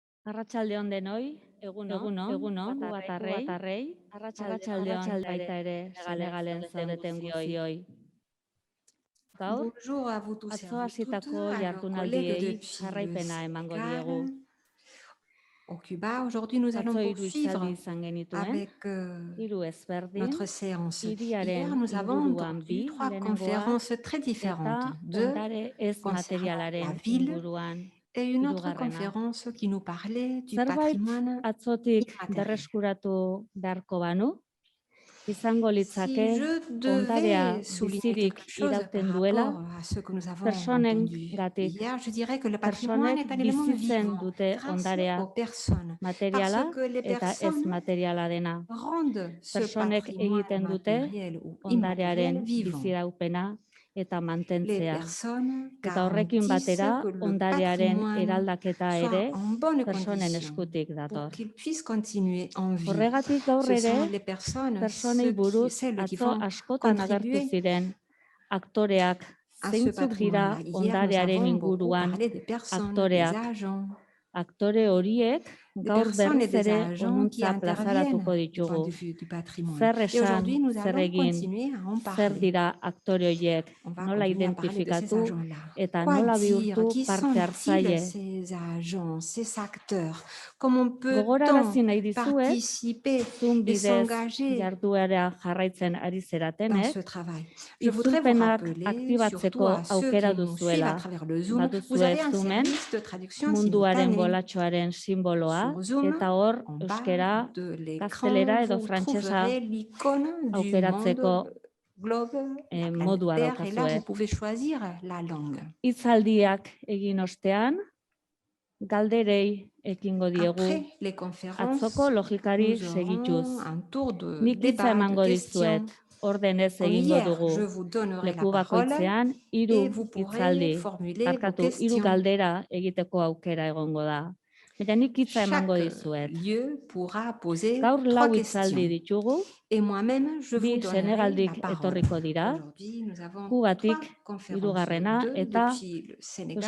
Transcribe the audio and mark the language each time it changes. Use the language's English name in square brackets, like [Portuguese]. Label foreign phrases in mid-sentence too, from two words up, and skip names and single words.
[Basque] Arratsaldeon denoi, egunon, batarrei, arratsaldeon baita ere Senegalen zaudeten guztioi. Gaur, [French] Bonjour à vous tous et [Basque] atzo [French] à vous toutes, [Basque] hasitako [French] à nos collègues [Basque] jardunaldiei [French] depuis le [Basque] jarraipena emango diegu. [French] Sénégal, au Cuba. Aujourd'hui, nous allons [Basque] Atzo hiru hitzaldi [French] poursuivre [Basque] izan genituen, [French] avec [Basque] hiru ezberdin, [French] notre séance. [Basque] hiriaren [French] Hier, nous avons [Basque] inguruan [French] entendu [Basque] bi, [French] trois [Basque] lehenengoa, [French] conférences très différentes. [Basque] eta [French] Deux [Basque] ondare ez [French] concernant la [Basque] materialaren [French] ville [Basque] inguruan. [French] et une autre [Basque] hirugarrena. [French] conférence qui nous parlait du [Basque] Zerbait [French] patrimoine [Basque] atzotik [French] immatériel. [Basque] berreskuratu beharko banu, izango [French] Si [Basque] litzake [French] je [Basque] ondarea [French] devais souligner [Basque] bizirik [French] quelque chose par [Basque] irauten duela, [French] rapport à ce que nous avons [Basque] personen [French] entendu [Basque] gatik, [French] hier, je dirais que le patrimoine [Basque] personek [French] est un élément [Basque] bizitzen [French] vivant [Basque] dute [French] grâce [Basque] ondarea [French] aux personnes. Parce [Basque] materiala [French] que les [Basque] eta ez [French] personnes [Basque] materiala dena. [French] rendent ce [Basque] Personek [French] patrimoine [Basque] egiten dute [French] matériel ou [Basque] ondarearen [French] immatériel vivant. [Basque] biziraupena eta [French] Les [Basque] mantentzea. [French] personnes [Basque] Eta horrekin [French] garantissent [Basque] batera, [French] que le [Basque] ondarearen [French] patrimoine [Basque] eraldaketa [French] soit [Basque] ere [French] en bonne [Basque] personen [French] condition [Basque] eskutik [French] pour [Basque] dator. [French] qu'il puisse continuer en vie. [Basque] Horregatik gaur [French] Ce sont [Basque] ere, [French] les personnes, [Basque] personei buruz [French] celles qui [Basque] atzo [French] vont [Basque] askotan agertu [French] contribuer [Basque] ziren aktoreak [French] à ce [Basque] zeintzuk dira [French] patrimoine-là. Hier, nous [Basque] ondarearen [French] avons beaucoup [Basque] inguruan [French] parlé des personnes, des [Basque] aktoreak. [French] agents, [Basque] Aktore horiek [French] des [Basque] gaur [French] personnes et [Basque] berriz [French] des [Basque] ere [French] agents qui [Basque] honuntza plazaratuko [French] interviennent du point [Basque] ditugu. [French] de vue du patrimoine. [Basque] Zer [French] Et [Basque] esan, [French] aujourd'hui, nous [Basque] zer [French] allons [Basque] egin, [French] continuer à en [Basque] zer [French] parler. [Basque] dira aktore horiek, [French] On va [Basque] nola [French] continuer à parler de ces [Basque] identifikatu [French] agents-là. [Basque] eta [French] Quoi [Basque] nola [French] dire? [Basque] bihurtu [French] Qui [Basque] parte [French] sont-ils, [Basque] hartzaile. [French] ces agents, ces acteurs? Comment peut-on [Basque] Gogorarazi nahi dizuet, [French] participer [Basque] Zoom [French] et [Basque] bidez [French] s'engager [Basque] jarduera jarraitzen ari [French] dans [Basque] zeratenek, [French] ce travail? Je voudrais vous [Basque] itzulpenak [French] rappeler, surtout [Basque] aktibatzeko [French] à ceux [Basque] aukera [French] qui nous suivent à [Basque] duzuela. [French] travers le Zoom, vous [Basque] Baduzue [French] avez un [Basque] Zoomen, [French] service de traduction [Basque] munduaren [French] simultanée. [Basque] bolatxoaren simboloa, [French] Sur Zoom, [Basque] eta hor [French] en bas [Basque] euskera, [French] de l'écran, [Basque] gaztelera edo [French] vous [Basque] frantsesa [French] trouverez l'icône du [Basque] aukeratzeko [French] monde, globe, la planète [Basque] modua [French] Terre, et là, [Basque] daukazue. [French] vous pouvez choisir la langue. [Basque] Hitzaldiak egin ostean, galderei ekingo diegu [French] Après les conférences, [Basque] atzoko logikari [French] nous [Basque] segituz. [French] aurons un tour de [Basque] Nik hitza [French] débat, de [Basque] emango [French] questions. [Basque] dizuet, ordenez [French] Comme [Basque] egingo [French] hier, [Basque] dugu. [French] je vous donnerai la [Basque] Leku [French] parole [Basque] bakoitzean [French] et [Basque] hiru [French] vous pourrez [Basque] hitzaldi, [French] formuler vos [Basque] barkatu, hiru [French] questions. [Basque] galdera egiteko aukera egongo da. Baina nik hitza emango [French] Chaque [Basque] dizuet. [French] lieu pourra poser [Basque] Gaur [French] trois [Basque] lau hitzaldi [French] questions. [Basque] ditugu, [French] Et moi-même, je vous [Basque] bi [French] donnerai [Basque] Senegaldik [French] la parole. [Basque] etorriko dira, [French] Aujourd'hui, nous avons [Basque] Kubatik [French] trois conférences, [Basque] hirugarrena [French] deux [Basque] eta [French] depuis le [Basque] Euskal